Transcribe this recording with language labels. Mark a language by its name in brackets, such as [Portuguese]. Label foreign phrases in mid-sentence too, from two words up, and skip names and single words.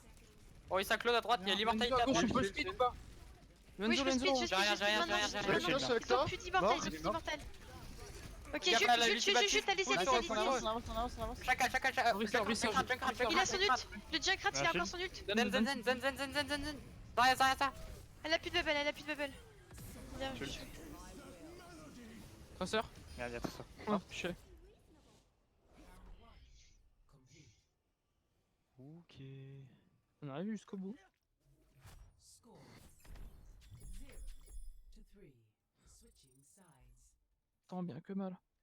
[French] Orisa Claude à droite, il y a l'immortalité à Renzo, droite. je peux le speed ou pas? Oui, je peux speed, je J'ai speed, rien, je speed j'ai rien, maintenant, j'ai je rien, speed j'ai rien. maintenant. Je suis avec Ils ont toi. plus d'immortal, Mort. ils ont plus d'immortal. Ok, Il y a pas la Jules, lutte Jules, battue. Jules, allez-y, Pull allez-y, sur eux, allez-y. pull sur eux. On avance, on avance, on avance. Chacal, Orisa, Orisa, Il a son ult. Le Junkrat il a encore son ult. Zen, zen, zen, zen, zen, zen, zen, zen, zen. Zarya, Zarya, Zarya. Elle a plus de bubble, elle a plus de bubble. Bien Jules. joué. Traceur. Regarde, il y a tout ça. Oh, je sais. Ok. On arrive jusqu'au bout. Tant bien que mal.